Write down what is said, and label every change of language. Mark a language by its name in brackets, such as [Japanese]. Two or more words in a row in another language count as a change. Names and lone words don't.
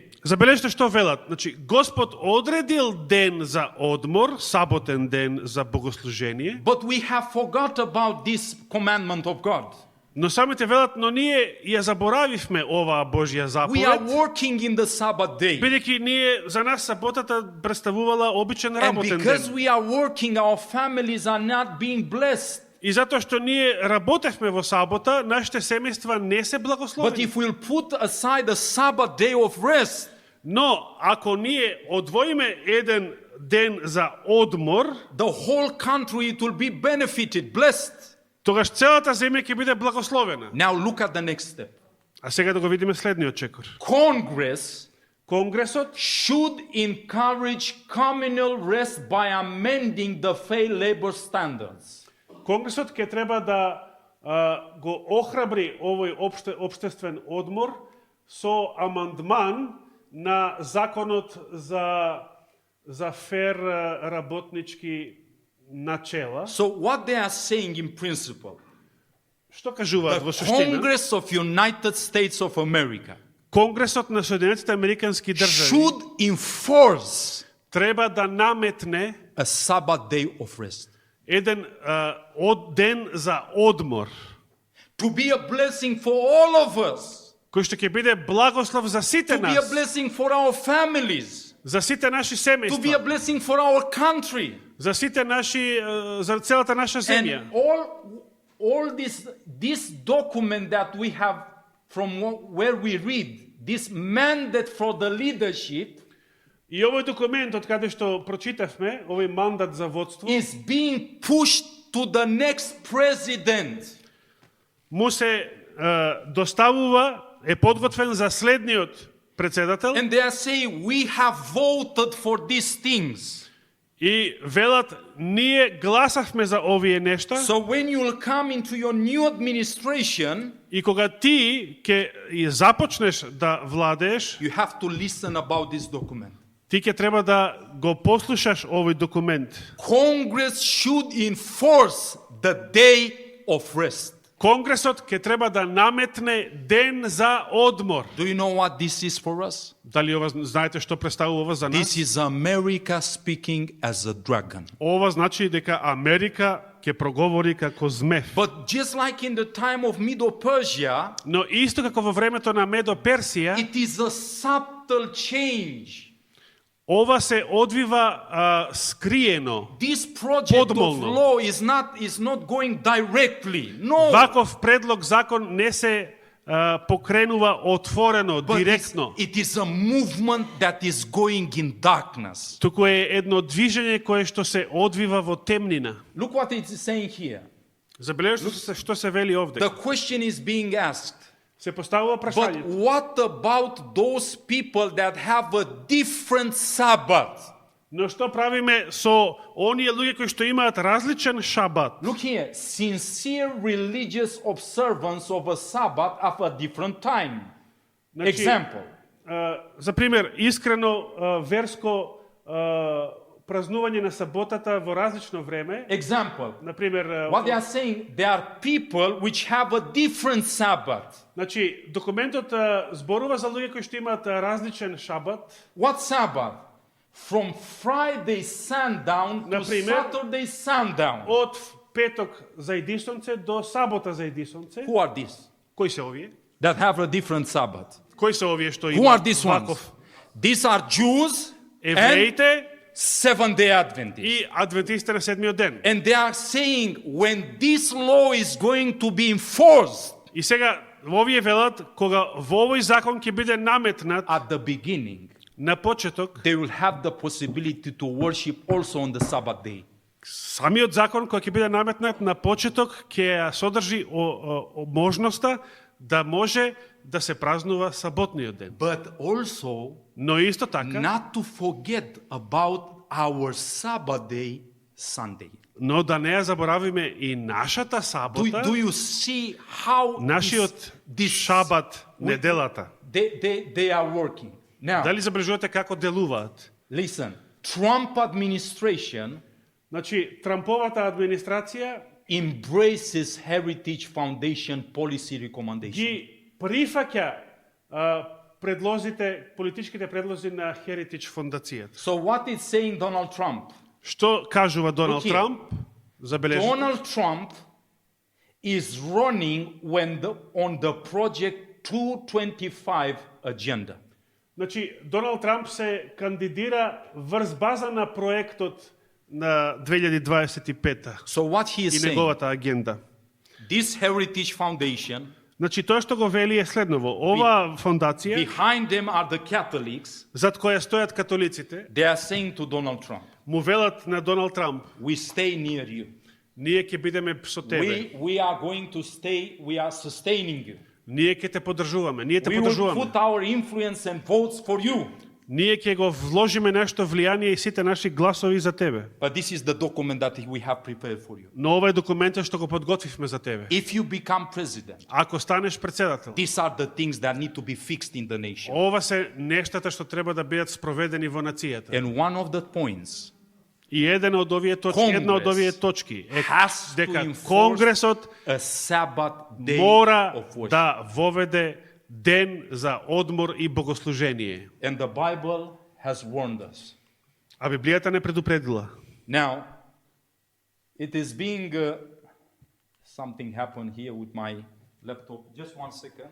[Macedonian] Забележете што велат. Значи, Господ одредил ден за одмор, саботен ден за богослужение. [English] But we have forgot about this commandment of God. [Macedonian] Но самите велат, но ние ја заборавивме оваа Божја [English] We are [Macedonian] заповед, [English] working in the Sabbath day. [Macedonian] бидејќи ние за нас саботата представувала обичен [English] And [Macedonian] работен [English] because [Macedonian] ден. [English] we are working, our families are not being blessed. [Macedonian] И затоа што ние работевме во сабота, нашите семејства не се [English] But [Macedonian] благословени. [English] if we'll put aside a Sabbath day of rest, [Macedonian] Но ако ние одвоиме еден ден за одмор, [English] the whole country it will be benefited, blessed. [Macedonian] тогаш целата земја ќе биде благословена. [English] Now look at the next step. [Macedonian] А сега да го видиме следниот чекор. [English] Congress [Macedonian] Конгресот [English] should encourage communal rest by amending the fair labor standards. [Macedonian] Конгресот ќе треба да го охрабри овој општествен одмор со амандман на законот за фер работнички начела. [English] So what they are saying in principle, [Macedonian] Што кажуваат [English] the [Macedonian] во суштина? [English] Congress of United States of America [Macedonian] Конгресот на Соединетите Американски држави [English] should enforce [Macedonian] треба да наметне [English] a Sabbath day of rest. [Macedonian] еден ден за одмор, [English] To be a blessing for all of us. [Macedonian] кој што ќе биде благослов за сите [English] To be a [Macedonian] нас, [English] blessing for our families. [Macedonian] за сите наши [English] To be a [Macedonian] семејства, [English] blessing for our country. [Macedonian] за сите наши, за целата наша земја. [English] And all this document that we have from where we read, this mandate for the leadership [Macedonian] И овој документ од каде што прочитавме, овој мандат за водство, [English] is being pushed to the next president. [Macedonian] му се доставува, е подготвен за следниот председател [English] And they are saying, we have voted for these things. [Macedonian] и велат, ние гласавме за овие нешта, [English] So when you will come into your new administration, [Macedonian] и кога ти ќе започнеш да владееш, [English] you have to listen about this document. [Macedonian] ти ќе треба да го послушаш овој документ. [English] Congress should enforce the day of rest. [Macedonian] Конгресот ќе треба да наметне ден за одмор. [English] Do you know what this is for us? [Macedonian] Дали ова знаете што представува ова за нас? [English] This is America speaking as a dragon. [Macedonian] Ова значи дека Америка ќе проговори како змев. [English] But just like in the time of Medo-Persia, [Macedonian] Но исто како во времето на Медо-Персија, [English] it is a subtle change. [Macedonian] ова се одвива скриено. [English] This project of [Macedonian] Подмолно. [English] law is not going directly. No. [Macedonian] Ваков предлог закон не се покренува отворено, [English] But [Macedonian] директно. [English] it is a movement that is going in darkness. [Macedonian] Туку е едно движење кое што се одвива во темнина. [English] Look what it is saying here. [Macedonian] Забележете се што се вели овде. [English] The question is being asked. [Macedonian] Се поставува [English] But [Macedonian] прашањето. [English] what about those people that have a different Sabbath? [Macedonian] Но што правиме со оние луѓе кои што имаат различен шабат? [English] Look here, sincere religious observance of a Sabbath at a different time. [Macedonian] Значи, [English] Example. [Macedonian] За пример, искрено верско празнување на саботата во различно време. [English] Example. [Macedonian] На пример, [English] What they are saying, there are people which have a different Sabbath. [Macedonian] значи документот зборува за луѓе кои што имаат различен шабат. [English] What Sabbath? From Friday sundown to [Macedonian] Например, [English] Saturday sundown. [Macedonian] Од петок за едисонце до сабота за едисонце. [English] Who are these? [Macedonian] Кои се овие? [English] That have a different Sabbath. [Macedonian] Кои се овие што [English] Who are [Macedonian] имаат [English] these ones? [Macedonian] ваков? [English] These are Jews and [Macedonian] Евреите [English] Seventh-day Adventists. [Macedonian] и адвентистите на седмиот ден. [English] And they are saying when this law is going to be enforced, [Macedonian] И сега овие велат кога во овој закон ќе биде наметнат [English] at the beginning, [Macedonian] на почеток, [English] they will have the possibility to worship also on the Sabbath day. [Macedonian] самиот закон кој ќе биде наметнат на почеток ќе ја содржи можноста да може да се празнува саботниот ден. [English] But also [Macedonian] Но исто така, [English] not to forget about our Sabbath day, Sunday. [Macedonian] но да не ја заборавиме и нашата [English] Do [Macedonian] сабота, [English] you see how [Macedonian] нашиот [English] this [Macedonian] шабат, неделата. [English] they are working? Now, [Macedonian] Дали забележувате како делуваат? [English] listen, Trump administration [Macedonian] Значи, Трамповата администрација [English] embraces Heritage Foundation policy recommendation. [Macedonian] ги прифаќа предлозите, политичките предлози на Heritage фондацијата. [English] So what is saying Donald Trump? [Macedonian] Што кажува Доналд [English] Look here. [Macedonian] Трамп? Забележете. [English] Donald Trump is running on the Project 225 agenda. [Macedonian] Значи, Доналд Трамп се кандидира врз база на проектот на 2025 [English] So what he [Macedonian] и [English] is saying, [Macedonian] неговата агенда. [English] this Heritage Foundation, [Macedonian] Значи, тоа што го вели е следново. Ова фондација, behind them are the Catholics, зад која стојат католиците, [English] they are saying to Donald Trump, [Macedonian] му велат на Доналд Трамп, [English] we stay near you. [Macedonian] ние ќе бидеме со тебе. [English] We are going to stay, we are sustaining you. [Macedonian] Ние ќе те поддржуваме, ние те [English] We will [Macedonian] поддржуваме. [English] put our influence and votes for you. [Macedonian] Ние ќе го вложиме нешто влијание и сите наши гласови за тебе. [English] But this is the document that we have prepared for you. [Macedonian] Но ова е документот што го подготвивме за тебе. [English] If you become president, [Macedonian] Ако станеш председател, [English] these are the things that need to be fixed in the nation. [Macedonian] ова се нештата што треба да бидат спроведени во нацијата. [English] And one of the points [Macedonian] И една од овие точки е [English] has to [Macedonian] дека [English] enforce [Macedonian] Конгресот [English] a Sabbath day [Macedonian] мора [English] of worship. [Macedonian] да воведе ден за одмор и богослужение. [English] And the Bible has warned us. [Macedonian] А Библијата не предупредила. [English] Now, it is being something happened here with my laptop. Just 1 second.